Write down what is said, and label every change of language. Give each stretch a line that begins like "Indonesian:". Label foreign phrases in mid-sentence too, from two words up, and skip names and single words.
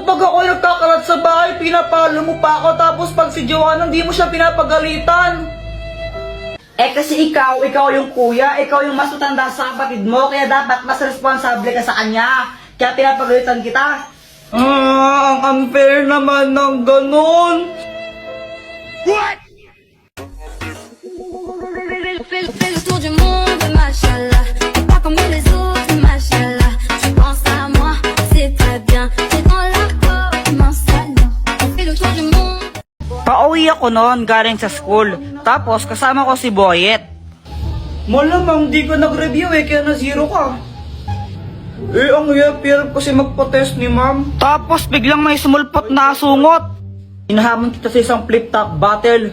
Filipino: Pag ako nagkakalat sa bahay, pinapalo mo pa ako, tapos pag si Joanna, di mo siya pinapagalitan. Eh kasi ikaw yung kuya, ikaw yung mas matanda sa kapatid mo, kaya dapat mas responsable ka sa kanya. Kaya pinapagalitan kita. Ang unfair naman ng ganun.
French: Fais le tour du monde, machallah. T'es pas comme les autres, machallah. Tu penses à moi, c'est très bien. T'es dans la peau, immense salon. On fait le tour du monde.
Filipino: Pauwi ako noon galing sa school. Tapos kasama ko si Boyet. Malamang di ka nag-review kaya na zero ka. Eh, ang hirap kasi magpa-test ni ma'am. Tapos biglang may sumulpot na sungot. Inahamon kita sa isang flip-top battle.